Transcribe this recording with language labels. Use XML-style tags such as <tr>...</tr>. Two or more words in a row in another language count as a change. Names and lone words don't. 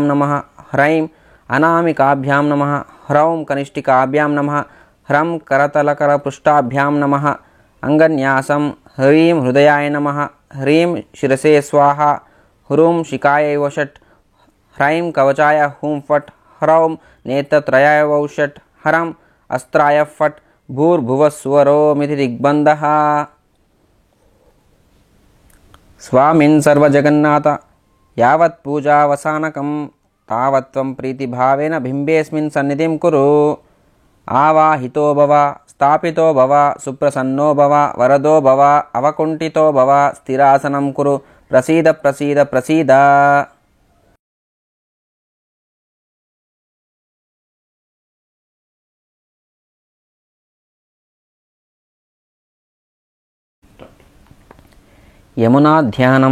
<sa>नमः ह्रैं अनामिकाभ्यां नमः ह्रौं कनिष्ठिकाभ्यां नमः ह्रं करतलकरपृष्ठाभ्यां नमः अंगन्यासं ह्रीं हृदयाय नमः ह्रीं शिरसे स्वाहा ह्रूं शिखायै वषट् ह्रैं कवचाय हुं फट् ह्रौं नेत्रत्रयाय वौषट् हरम् अस्त्राय फट् भूर्भुवस्वरोमिति दिग्बन्धः। स्वामिन् सर्वजगन्नाथ यावत् पूजावसानकं तावत् त्वं प्रीतिभावेन बिम्बेऽस्मिन् सन्निधिं कुरु ఆవాహితో భవ, స్థాపితో భవ, సుప్రసన్నో భవ, వరదో భవ, అవకుంఠితో భవ, స్థిరాసనం కురు, ప్రసీద ప్రసీద ప్రసీద.</sa> <te>యమునా ధ్యానం.</te>